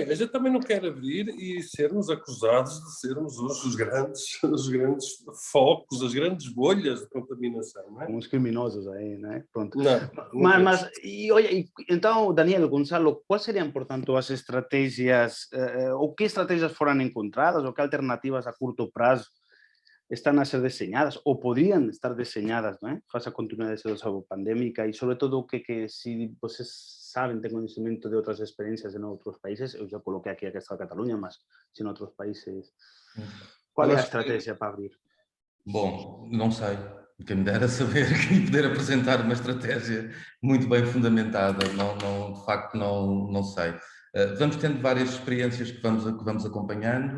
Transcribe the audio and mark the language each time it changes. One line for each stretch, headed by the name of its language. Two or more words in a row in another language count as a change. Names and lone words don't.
Portuguese: A gente também não quer abrir e sermos acusados de sermos os grandes focos, as grandes bolhas de contaminação, não é? Uns criminosos aí, né? Pronto. Não, mas olha, então, Daniel, Gonçalo, quais seriam, portanto, as estratégias, ou que estratégias foram encontradas, ou que alternativas a curto prazo
Galician: están a ser deseñadas ou podrían estar deseñadas, non é? Face a continuidade da situación pandémica e, sobre todo, que se vocês saben, ten conhecimento de outras experiencias en outros países,
Portuguese: eu já coloquei aqui a questão da Catalunha, mas se em outros países, qual é a estratégia para abrir? Bom, não sei. Quem me dera saber e poder apresentar uma estratégia muito bem fundamentada, de facto não sei. Vamos tendo várias experiências que vamos acompanhando.